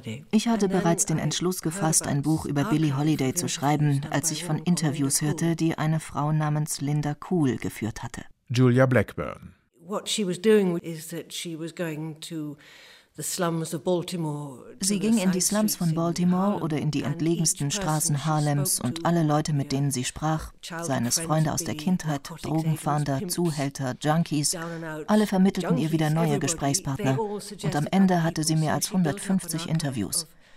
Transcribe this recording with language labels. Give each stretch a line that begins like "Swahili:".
German: Ich hatte bereits den Entschluss gefasst, ein Buch über Billie Holiday zu schreiben, als ich von Interviews hörte, die eine Frau namens Linda Kuhl geführt hatte. Julia Blackburn.
English: What she was doing is that she was going to the slums of Baltimore.
German: Sie ging in die Slums von Baltimore oder in die entlegensten Straßen Harlems und alle Leute, mit denen sie sprach, seien es Freunde aus der Kindheit, Drogenfahnder, Zuhälter, Junkies, alle vermittelten ihr wieder neue Gesprächspartner. Und am Ende hatte sie mehr als 150 Interviews.